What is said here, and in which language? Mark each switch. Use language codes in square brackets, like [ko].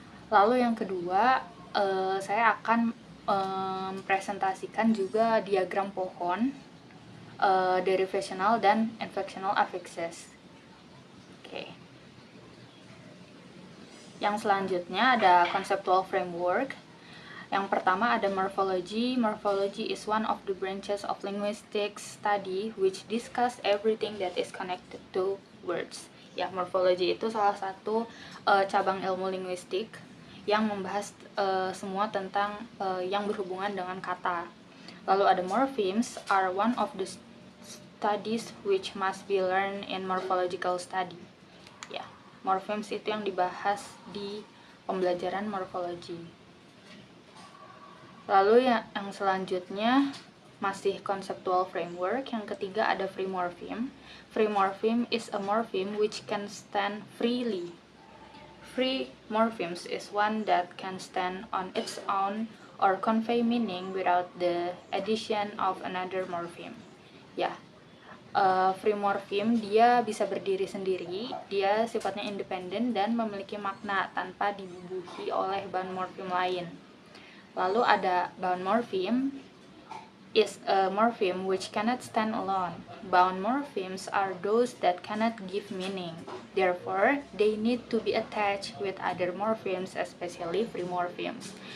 [id] Lalu yang kedua, saya akan mempresentasikan juga diagram pohon derivational dan inflectional affixes. Oke. Yang selanjutnya ada conceptual framework. Yang pertama ada morphology. [en] Morphology is one of the branches of linguistics study which discuss everything that is connected to words. [id] Ya, morphology itu salah satu cabang ilmu linguistik yang membahas semua tentang yang berhubungan dengan kata. Lalu ada [en] morphemes are one of the studies which must be learned in morphological study. [id] Ya, morphemes itu yang dibahas di pembelajaran morfologi. Lalu yang selanjutnya masih conceptual framework. Yang ketiga ada free morpheme. [en] Free morpheme is a morpheme which can stand freely. Free morphemes is one that can stand on its own or convey meaning without the addition of another morpheme. [id] Ya, free morpheme dia bisa berdiri sendiri, dia sifatnya independen dan memiliki makna tanpa dibubuhi oleh bahan morfem lain. Lalu ada [en] bound morpheme is a morpheme which cannot stand alone. Bound morphemes are those that cannot give meaning. Therefore, they need to be attached with other morphemes, especially free morphemes.